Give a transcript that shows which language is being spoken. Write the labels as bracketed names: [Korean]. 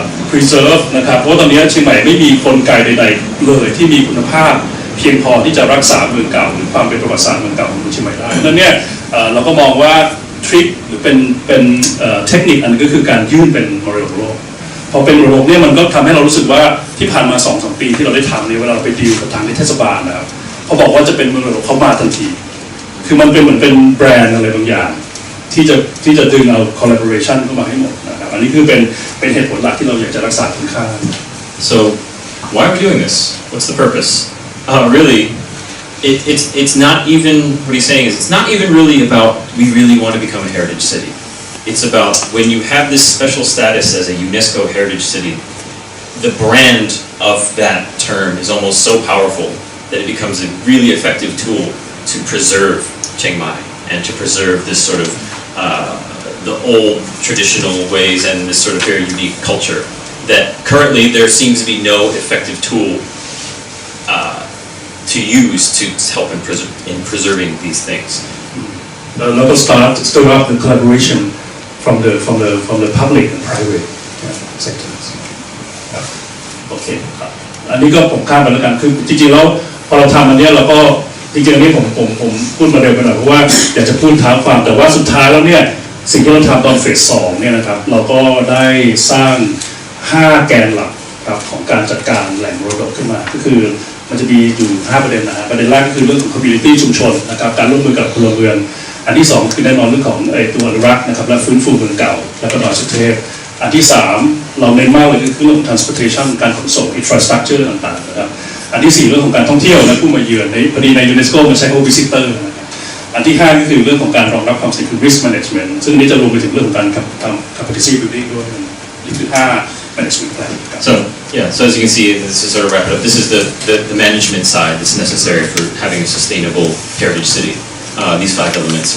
[Thai] preserve นะครับเพราะตอนนี้เชียงใหม่ไม่มีกลไกใดๆเลยที่มีคุณภาพเพียงพอที่จะรักษาเมืองเก่าหรือความเป็นประวัติศาสตร์เมืองเก่าของเชียงใหม่ได้ดังนั้นเนี่ยเราก็มองว่าทริคหรือเป็นเทคนิคอันนึงก็คือการยื่นเป็นมรดกโลกพอเป็นมรดกเนี่ยมันก็ทำให้เรารู้สึกว่าที่ผ่านมา 2-3 ปีที่เราได้ทำเนี่ยเวลาเราไปดีลกับทางเทศบาลนะครับเขาบอกว่าจะเป็นมรดกเขามาทันที คือมันเป็นเหมือนเป็นแบรนด์อะไรบางอย่างที่จะดึงเอา collaboration เข้ามาให้หมดนะครับอันนี้คือเป็นเหตุผลหลักที่เราอยากจะรักษาคุณค่า [English] So why are we doing this? What's the purpose? Really, it's not even what he's saying is it's not even really about we really want to become a heritage city. It's about when you have this special status as a UNESCO heritage city, the brand of that term is almost so powerful that it becomes a really effective tool to preserve Chiang Mai and to preserve this sort of the old traditional ways and this sort of very unique culture that currently there seems to be no effective tool to use to help in preserving these things. Let us start up the collaboration from the public and private sectors. [Thai] โอเคครับอันนี้ก็ผมข้ามไปแล้วกันคือจริงๆแล้วพอเราทำอันนี้เราก็จริงๆอันนี้ผมพูดมาเร็วไปหน่อยเพราะว่าอยากจะพูดท้าความแต่ว่าสุดท้ายแล้วเนี่ยสิ่งที่เราทำตอนเฟส 2เนี่ยนะครับเราก็ได้สร้าง 5 แกนหลักครับของการจัดการแหล่งมรดกขึ้นมาก็คือมันจะมีอยู่5 ประเด็นนะประเด็นแรกก็คือเรื่องของ community ชุมชนนะครับการร่วมมือกับพลเมือง อันที่2คือแน่นอนเรื่องของตัวอนุรักษ์นะครับและฟื้นฟูเมืองเก่าและก็ดอยสุเทพอันที่3เราเน้นมากเลยคือเรื่องของ transportation การขนส่ง infrastructure ต่างๆนะครับอันที่4เรื่องของการท่องเที่ยวและผู้มาเยือนในพอดีใน UNESCO มันใช้คำว่า visitor นะครับอันที่5ก็คือเรื่องของการรองรับความเสี่ยงคือ risk management ซึ่งนี้จะรวมไปถึงเรื่องของการทำ capacity building ด้วยนี่คือ5 management plan [English] So as you can see, this is sort of wrap it up. This is the management side that's necessary for having a sustainable heritage city. These 5 elements.